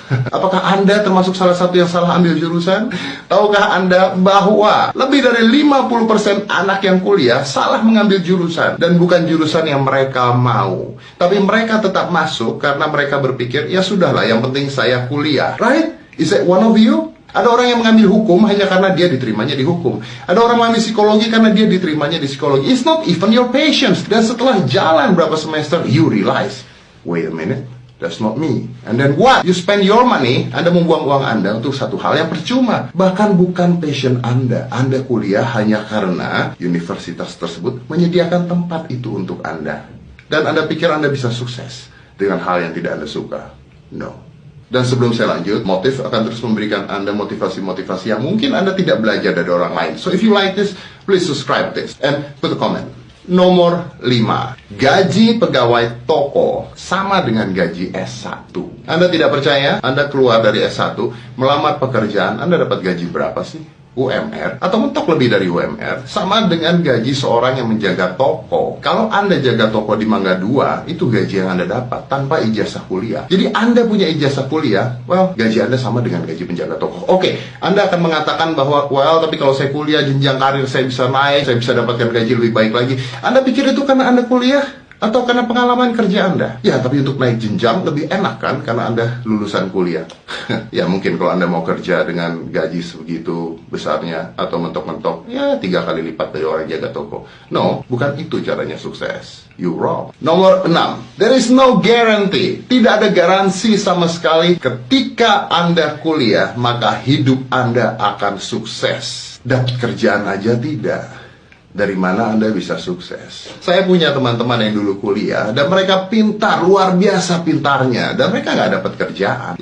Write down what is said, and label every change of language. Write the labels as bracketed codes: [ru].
[id] Apakah Anda termasuk salah satu yang salah ambil jurusan? Tahukah Anda bahwa lebih dari 50% anak yang kuliah salah mengambil jurusan. Dan bukan jurusan yang mereka mau. Tapi mereka tetap masuk karena mereka berpikir, ya sudahlah, yang penting saya kuliah. [en] Right? Is that one of you? [id] Ada orang yang mengambil hukum hanya karena dia diterimanya di hukum. Ada orang mengambil psikologi karena dia diterimanya di psikologi. [en] It's not even your passion. [id] Dan setelah jalan berapa semester, [en] you realize, wait a minute, that's not me. And then what? You spend your money, [id] Anda membuang uang Anda untuk satu hal yang percuma. Bahkan bukan passion Anda. Anda kuliah hanya karena universitas tersebut menyediakan tempat itu untuk Anda. Dan Anda pikir Anda bisa sukses dengan hal yang tidak Anda suka. [en] No. [id] Dan sebelum saya lanjut, Motif akan terus memberikan Anda motivasi-motivasi yang mungkin Anda tidak belajar dari orang lain. [en] So if you like this, please subscribe this and put a comment. [id] Nomor 5, gaji pegawai toko sama dengan gaji S1. Anda tidak percaya? Anda keluar dari S1, melamar pekerjaan, Anda dapat gaji berapa sih? UMR, atau mentok lebih dari UMR, sama dengan gaji seorang yang menjaga toko. Kalau Anda jaga toko di Mangga 2, itu gaji yang Anda dapat tanpa ijazah kuliah. Jadi Anda punya ijazah kuliah, well, gaji Anda sama dengan gaji penjaga toko. Oke, Anda akan mengatakan bahwa, well, tapi kalau saya kuliah, jenjang karir saya bisa naik, saya bisa dapatkan gaji lebih baik lagi. Anda pikir itu karena Anda kuliah? Atau karena pengalaman kerja Anda? Ya, tapi untuk naik jenjang lebih enak kan, karena Anda lulusan kuliah. Ya, mungkin kalau Anda mau kerja dengan gaji sebegitu besarnya, atau mentok-mentok, ya 3 kali lipat dari orang jaga toko. No, bukan itu caranya sukses. [en] You wrong. [id] Nomor 6, [en] there is no guarantee. [id] Tidak ada garansi sama sekali ketika Anda kuliah, maka hidup Anda akan sukses. Dapat kerjaan aja tidak. Dari mana Anda bisa sukses? Saya punya teman-teman yang dulu kuliah dan mereka pintar, luar biasa pintarnya, dan mereka nggak dapat kerjaan.